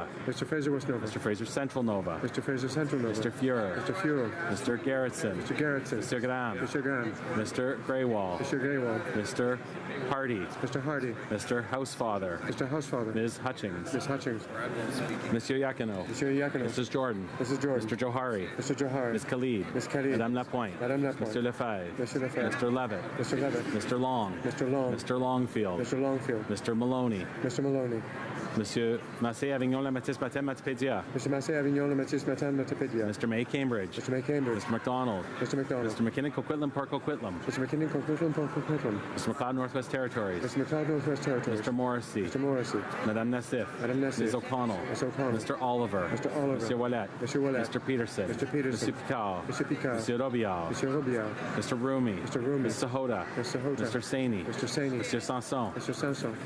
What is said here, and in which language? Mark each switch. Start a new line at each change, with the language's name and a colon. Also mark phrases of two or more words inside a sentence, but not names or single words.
English: Mr. Fraser West Nova. Mr. Fraser Central Nova. Mr. Fraser Central Nova. Mr. Fuhrer. Mr. Fuhrer. Mr. Garrettson. Mr. Garrettson. Mr. Graham. Mr. Graham. Mr. Greywall. Mr. Greywall. Mr. Hardy. Mr. Hardy. Mr. Housefather. Mr. Housefather. Ms. Hutchings. Ms. Hutchings. Monsieur Yakino. Monsieur Yakino. Mrs. Jordan. Mrs. Jordan. Mr. Johari. Mr. Johari. Ms. Khalid. Ms. Khalid. Madame Lapointe. Madame Lapointe. Mr. Lefebvre. Mr. Lefebvre. Mr. Levitt. Mr. Levitt. Mr. Long. Mr. Long. Mr. Longfield. Mr. Longfield. Mr. Maloney. Mr. Maloney. Monsieur Massé Avignon La Matisse Matin Matipédia. Mr. Massé Avignon Le Matisse Matin Matipédia. Mr. May Cambridge. Mr. May Cambridge. Mr. McDonald. Mr. McDonald. Mr. McKinnon, Coquitlam, Park Coquitlam. Mr. McKinnon, Coquitlam, Park Coquitlam. Mr. McLeod, Northwest Territories. Mr. McLeod, Northwest Territories. Mr. Morrissey. Mr. Morrissey. Madame Nassif. Madame Nassif. Ms. O'Connell. Ms. O'Connell. Mr. Oliver. Mr. Oliver. Monsieur Ouellet. Monsieur Ouellet. Mr. Peterson. Mr. Peterson. Mr. Picard. Mr. Picard. Monsieur Robillard. Monsieur Robillard. Mr. Rumi. Mr. Rumi. Mr. Hoda. Mr. Hoda. Mr. Saini. Mr. Saini. Monsieur Sanson. Mr. Sanson.